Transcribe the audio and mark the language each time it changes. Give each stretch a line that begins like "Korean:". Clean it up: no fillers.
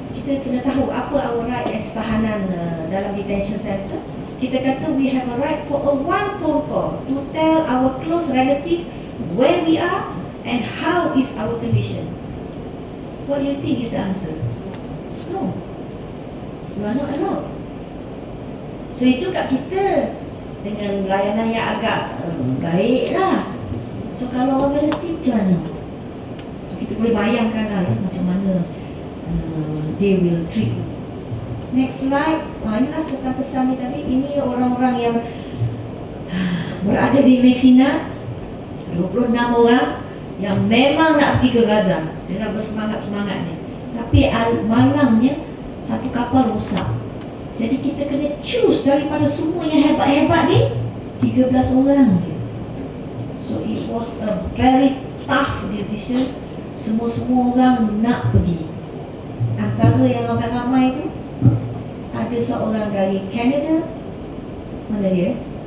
Malay: Kita kena tahu apa
English: our right as
Malay: tahanan dalam detention center. Kita kata
English: we have a right for a one phone call to tell our close relative where we are and how is our condition. What do you think is the answer? No. You are not allowed.
Malay: So itu kat kita dengan layanan yang agak baik lah. So kalau orang Palestin macam mana? So kita boleh bayangkan lah macam mana
English: they will treat. Next slide.
Malay: Inilah kesan-kesan ni tadi. Ini orang-orang yang berada di Messina, 26 orang yang memang nak pergi ke Gaza dengan bersemangat-semangatnya. Tapi malangnya satu kapal rosak. Jadi kita kena choose daripada semua yang hebat-hebat ni 13 orang je.
English: So it was a very tough decision.
Malay: Semua orang nak pergi. Antara yang ramai-ramai tu ada seorang dari Canada, mana dia?